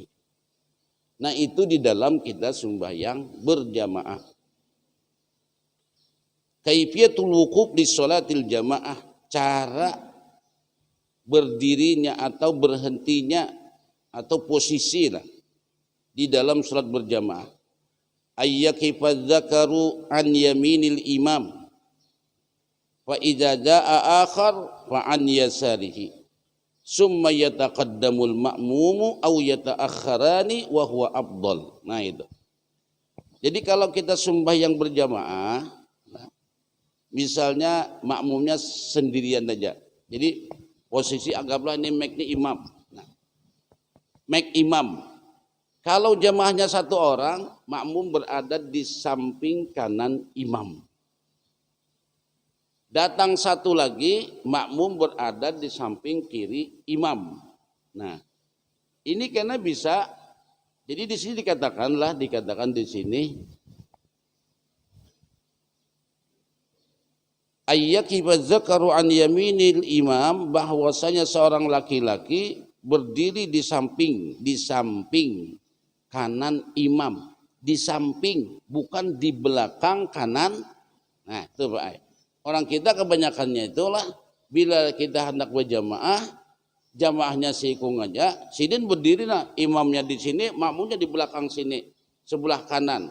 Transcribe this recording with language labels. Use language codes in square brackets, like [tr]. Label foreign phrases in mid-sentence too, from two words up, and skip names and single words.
[bjn] Nah itu di dalam kita sembahyang berjamaah. [ar] كيفية الوقوف في صلاة الجماعة. [bjn] Cara berdirinya atau berhentinya atau posisi lah di dalam salat berjamaah. [ar] أن يقف الذكر عن يمين الإمام فإذا جاء آخر فعن يساره ثم يتقدم المأموم أو يتأخران وهو أفضل. [bjn] Nah itu. Jadi kalau kita sembahyang berjamaah, misalnya makmumnya sendirian aja. Jadi posisi anggaplah ini mic imam. Nah, mic imam. Kalau jamaahnya satu orang, makmum berada di samping kanan imam. Datang satu lagi, makmum berada di samping kiri imam. Nah, ini karena bisa, jadi di sini dikatakan di sini, [ar] أن يقف الذكر عن يمين الإمام, [bjn] bahwasanya seorang laki-laki berdiri di samping kanan imam, di samping, bukan di belakang kanan. Nah, itu Pak. Orang kita kebanyakannya itulah bila kita hendak berjamaah, jamaahnya seikung aja, sidin berdiri nah, imamnya di sini, makmumnya di belakang sini, sebelah kanan.